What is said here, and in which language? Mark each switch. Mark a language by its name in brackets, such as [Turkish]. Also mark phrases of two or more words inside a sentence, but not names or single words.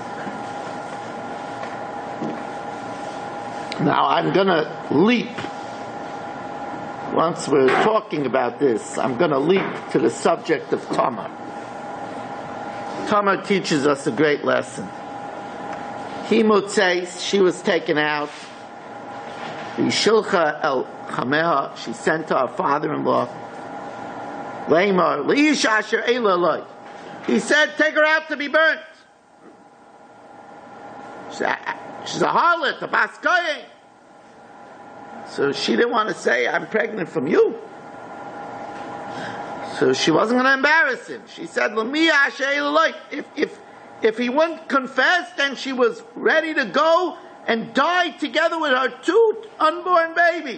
[English] Now I'm going to leap. Once we're talking about this, I'm going to leap to the subject of Tamar. Tamar teaches us a great lesson. [Hebrew] היא מוצאת, [English] she was taken out. [Hebrew] שלחה אל חמיה, [English] she sent to her father-in-law. [Hebrew] לאמר לאיש אשר אלה לו. [English] He said, take her out to be burnt. She's a harlot, a baskoye. So she didn't want to say, I'm pregnant from you. So she wasn't going to embarrass him. She said, if he wouldn't confess, then she was ready to go and die together with her 2 unborn babies.